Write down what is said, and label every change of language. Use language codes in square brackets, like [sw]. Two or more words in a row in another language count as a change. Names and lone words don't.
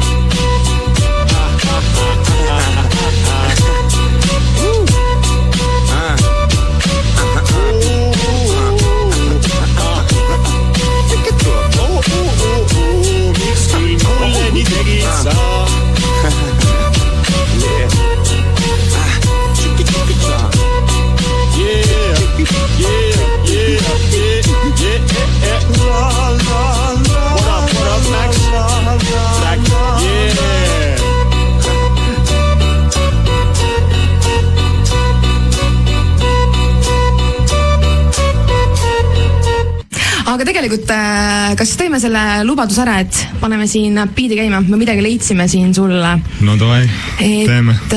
[et] Miks küll mulle nii tegid sa? [en] What up, Max? Track, yeah. [et] Aga tegelikult, kas teeme selle lubadus ära, et paneme siin biidi käima? Me midagi leidsime siin sulle. No davai, teeme.